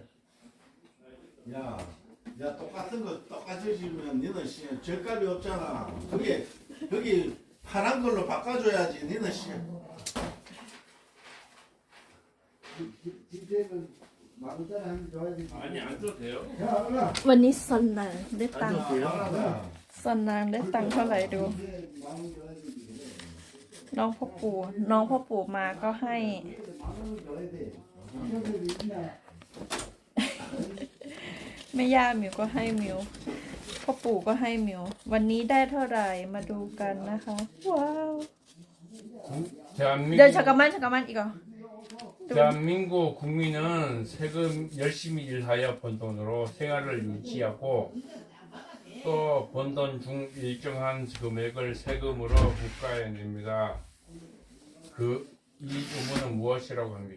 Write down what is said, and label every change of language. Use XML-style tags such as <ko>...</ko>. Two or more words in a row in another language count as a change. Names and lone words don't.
<ko>야, 똑같은 거 똑같이 주면 니는 절값이 없잖아. 거기 파란 걸로 바꿔줘야지. 니는 김태는 만원짜리 한 개 줘야 돼. 아니 안 줘도 돼요. 야, 알아.</ko> <th>วันนี้ซอนนางได้ตังค์</th> <ko>알아.</ko> <th>ซอนนางได้ตังค์เท่าไหร่ดู</th> <ko>만원 줘야 돼.</ko> <th>น้องพ่อปู่มาก็ให้</th> <ko>만원 줘야 돼. 이거들 있냐?</ko> <th>แม่ย่ามิวก็ให้มิวพ่อปู่ก็ให้มิววันนี้ได้เท่าไหร่มาดูกันนะคะว้าว</th> <ko>대한민국 เดี๋ยว 잠깐만 이거 대한민국 국민은 세금 열심히 일하여 번 돈으로 생활을 유지하고 또 번 돈 중 일정한 금액을 세금으로 국가에 냅니다. 이 부분은 무엇이라고 합니까?</ko>